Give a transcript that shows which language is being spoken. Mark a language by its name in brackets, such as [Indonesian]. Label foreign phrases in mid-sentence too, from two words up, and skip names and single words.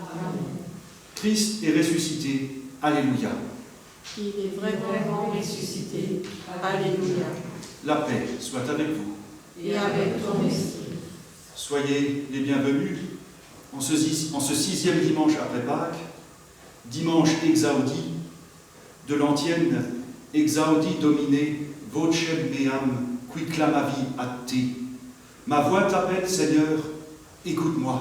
[French] Christ est ressuscité. Alléluia. Il est vraiment ressuscité. Alléluia. La paix soit avec vous. Et avec ton esprit. Soyez les bienvenus en ce 6e dimanche après Pâques, dimanche exaudi, de l'antienne [Latin] exaudi domine vocem meam qui clamavi ad te. [French] Ma voix t'appelle, Seigneur, écoute-moi.